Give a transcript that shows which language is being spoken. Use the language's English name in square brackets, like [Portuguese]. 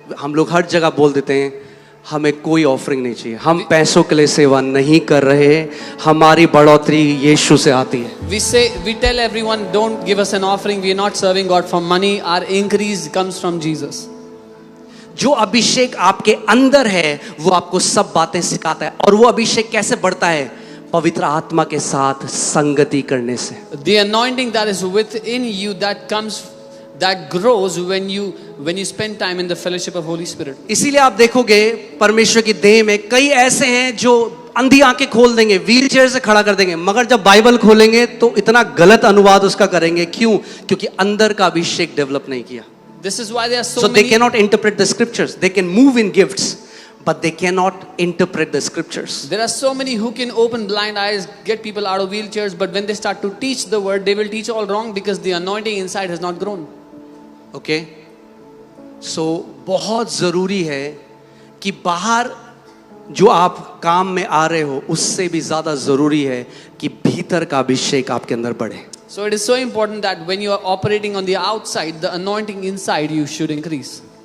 [Hindi] हम लोग हर जगह बोल देते हैं हमें कोई ऑफरिंग नहीं चाहिए, हम पैसों के लिए सेवा नहीं कर रहे, हमारी बढ़ोतरी यीशु से आती है. [English] we tell everyone, don't give us an offering. We are not serving God for money. Our increase comes from Jesus. [Hindi] जो अभिषेक आपके अंदर है वो आपको सब बातें सिखाता है. और वो अभिषेक कैसे बढ़ता है? पवित्र आत्मा के साथ संगति करने से. [English] The anointing that is within you that grows when you spend time in the fellowship of Holy Spirit. [Hindi] इसीलिए आप देखोगे परमेश्वर की देह में कई ऐसे हैं जो अंधी आंखें खोल देंगे, व्हीलचेयर से खड़ा कर देंगे, मगर जब बाइबल खोलेंगे तो इतना गलत अनुवाद उसका करेंगे. क्यों? क्योंकि अंदर का अभिषेक डेवलप नहीं किया. [English] This is why there are So they cannot interpret the scriptures. They can move in gifts, but they cannot interpret the scriptures. There are so many who can open blind eyes, get people out of wheelchairs, but when they start to teach the word, they will teach all wrong because the anointing inside has not grown. Okay? [Hindi] So बहुत जरूरी है कि बाहर जो आप काम में आ रहे हो उससे भी ज्यादा जरूरी है कि भीतर का अभिषेक आपके अंदर बढ़े. [English] So it is so important that when you are operating on the outside, the anointing inside you should increase.